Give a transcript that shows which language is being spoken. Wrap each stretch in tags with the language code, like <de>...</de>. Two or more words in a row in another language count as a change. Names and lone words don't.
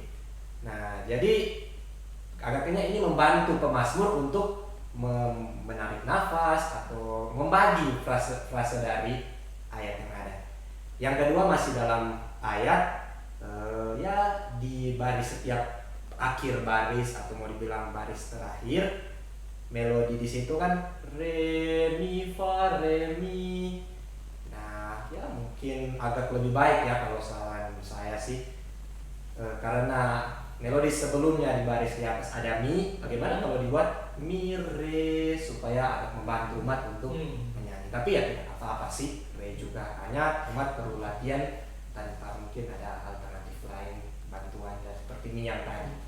<id>Nah, jadi agaknya ini membantu pemazmur untuk menarik nafas atau membagi frase dari ayat yang ada. Yang kedua masih dalam ayat, ya di baris setiap akhir baris atau mau dibilang baris terakhir, melodi di situ kan re mi fa re mi. Nah, ya mungkin agak lebih baik ya kalau saran saya sih, karena melodi sebelumnya di baris di atas ada mi, bagaimana kalau dibuat mi re supaya agak membantu umat untuk menyanyi. Tapi ya tidak apa-apa sih, re juga, hanya umat perlu latihan tanpa mungkin ada alternatif lain bantuan dan seperti mi yang tadi.</id>